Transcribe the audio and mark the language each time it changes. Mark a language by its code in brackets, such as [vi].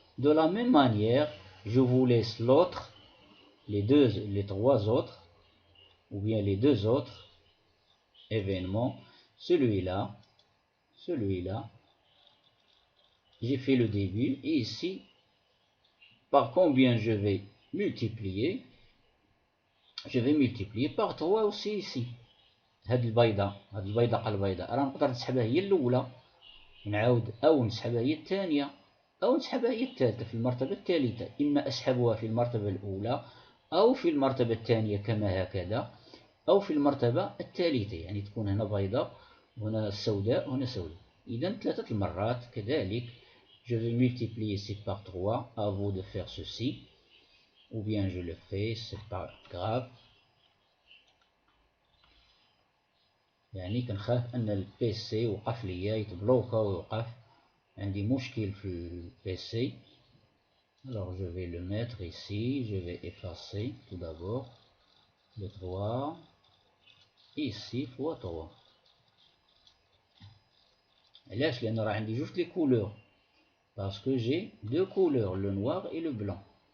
[fr] De la même manière, je vous laisse l'autre, les 3 autres, ou bien les 2 autres événements. Celui-là, j'ai fait le début, et ici, par combien je vais multiplier? Je vais multiplier par 3 aussi ici. [ar] هاد البيضة البيضاء راه نقدر نسحبها هي الأولى نعاود أو نسحبها هي الثانية أو نسحبها هي الثالثة في المرتبة الثالثة. إما أسحبها في المرتبة الأولى أو في المرتبة الثانية كما هكذا أو في المرتبة الثالثة، يعني تكون هنا بيضاء هنا سوداء هنا سوداء. إذا 3 المرات كذلك [fr] je vais multiplier ici par 3, à vous de faire ceci, ou bien je le fais, c'est pas grave. [ar] يعني كنخاف ان البي سي وقف ليا يتبلوكا ويوقف عندي مشكل في البي سي. [fr] Alors je vais le mettre ici, je vais effacer tout d'abord le 3 ici fois 3. [ar] علاش؟ لان راه عندي جوج لي كولور، [fr] parce que j'ai deux couleurs, le noir et le blanc.